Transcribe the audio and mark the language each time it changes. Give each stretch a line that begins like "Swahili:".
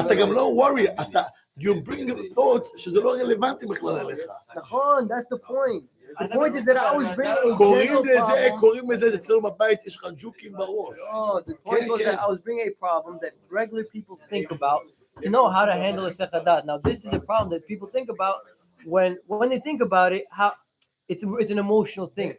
Hebrew: אתה גם לא
English: worry, you bring thoughts
Hebrew: שזה לא רלוונטי בכלל אליך. נכון,
English: that's the point. The point is that I always bring a
Hebrew: קוראים לזה, אצלנו בבית יש לך ג'וקים בראש.
English: Oh, the point was that I was bringing a problem that regular people think about to know how to handle a sechadat. Now, this is a problem that people think about when they think about it. How it's an emotional thing.